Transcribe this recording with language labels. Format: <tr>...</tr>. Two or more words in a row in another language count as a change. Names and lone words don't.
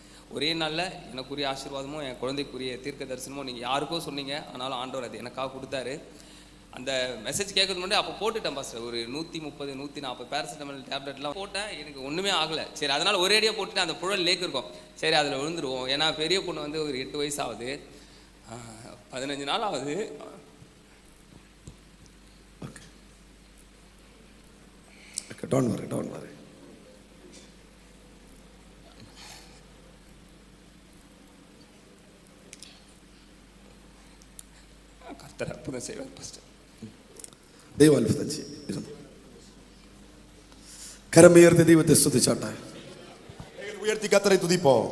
<ta>ஒரே நாளில் எனக்குரிய ஆசீர்வாதமும் என் குழந்தைக்குரிய தீர்க்க தரிசனமும் நீங்கள் யாருக்கோ சொன்னீங்க, ஆனாலும் ஆண்டவர் அது எனக்காக கொடுத்தாரு. அந்த மெசேஜ் கேட்கறது முன்னாடி அப்போ போட்டுட்டேன் பாஸ்டர், ஒரு 130 140 பேராசிட்டமல் டேப்லெட்லாம் போட்டேன், எனக்கு ஒன்றுமே ஆகலை. சரி, அதனால் ஒரேடியாக போட்டுட்டு அந்த புழல் லேக் இருக்கும், சரி அதில் விழுந்துருவோம். ஏன்னா பெரிய பொண்ணு வந்து ஒரு 8 வயசு ஆகுது, 15 நாள் ஆகுது.</ta> <en>Don't worry.</en> <ta>கர்த்தர் அற்புதம் செய்வார் பாஸ்டர்.</ta> <ml>ദൈവം അത്ഭുതം ചെയ്യും. കരമുയർത്തി ദൈവത്തെ സ്തുതിച്ചാട്ടെ.</ml> <ta>உயர்த்தி கர்த்தரை துதிப்போம்.</ta>